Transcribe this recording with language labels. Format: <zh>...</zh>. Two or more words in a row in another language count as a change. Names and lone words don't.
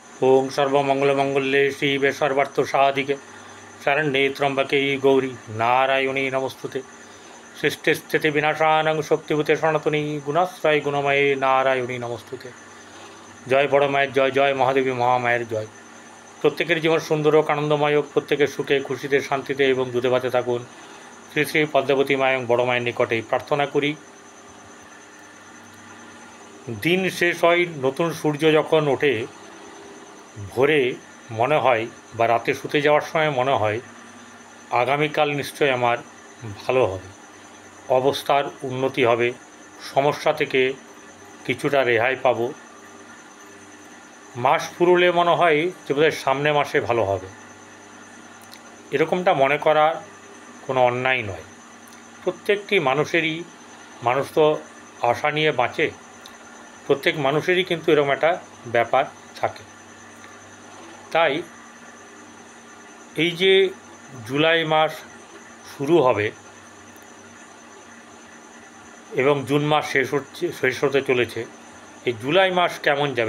<sa>ओं सर्वमंगलमंगल्ये शिवे सर्वार्थसाधिके शरण्ये त्र्यंबके गौरी नारायणी नमस्तुते। सृष्टिस्थितिविनाशानं शक्तिभूते सनातनी गुणाश्रय गुणमये नारायणी नमस्तुते।</sa> <bn>জয় বড় মায়ের জয়, জয় মহাদেবী মহামায়ের জয়। প্রত্যেকের জীবন সুন্দর আর আনন্দময় হোক, প্রত্যেকের সুখে খুশিতে শান্তিতে এবং দুধে ভাতে থাকুন। শ্রী শ্রী পদ্মাবতী মা এবং বড় মায়ের নিকটে প্রার্থনা করি। দিন শেষ হয়, নতুন সূর্য যখন ওঠে ভোরে মনে হয় বা রাতে শুতে যাওয়ার সময় মনে হয় আগামীকাল নিশ্চয় আমার ভালো হবে, অবস্থার উন্নতি হবে, সমস্যা থেকে কিছুটা রেহাই পাবো। মাস পুরোলে মনে হয় যে বোধহয় সামনে মাসে ভালো হবে, এরকমটা মনে করার কোনো অন্যায় নয়। প্রত্যেকটি মানুষেরই, মানুষ তো আশা নিয়ে বাঁচে, প্রত্যেক মানুষেরই কিন্তু এরকম একটা ব্যাপার থাকে। ताई এই যে জুলাই মাস শুরু হবে এবং জুন মাস শেষ হতে চলেছে, এই জুলাই মাস কেমন যাবে?</bn>